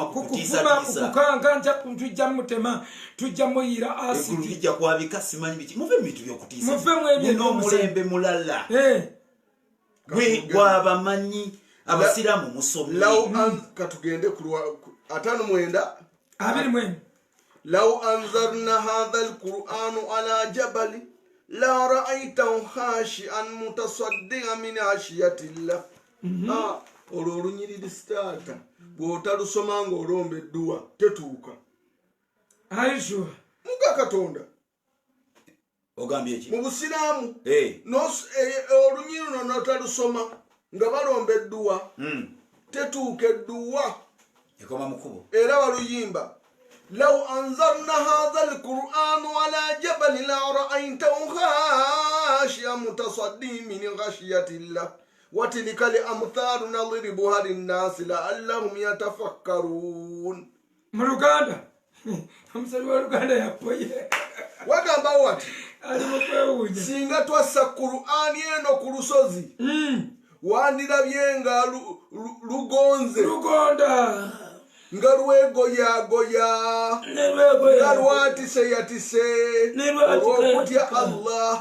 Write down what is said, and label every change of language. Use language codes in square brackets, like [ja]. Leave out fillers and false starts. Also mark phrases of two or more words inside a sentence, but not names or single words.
[lg] kukanga nja tujja mutema tujja muyira asidi eggulu lijja kwabika simanyi biki muve mu bintu by'okutiisa muvemu ebyo n'omulembe mulala gwe gwabamanyi abasiraamu musomye katugende atano mwenda abiri mwenda [ar] لو أنزلنا هذا القرآن على جبل لرأيته خاشعا متصدعا من خشية الله [lg] olunyiriri starta bw'otalusoma ng'olombeddwa tetuuka aisho muga katonda ogambye eki mu busiraamu eh olunyiriri luno notalusoma nga balombeddwa tetuuka edduwa ekoma mukubo era baluyimba [ar] لو أنزلنا هذا القرآن على جبل لرأيته خاشعا متصدعا من خشية الله وتلك الأمثال نضربها للناس لعلهم يتفكرون. [lg] mu Luganda omusali wa Luganda yapoye wagamba wati ali mu kwewuunya singa twassa Qur'ani eno ku lusozi wandirabye nga lugonze Lugonda nga lwegoyagoya nga lwatiseyatise olw'okutya Allah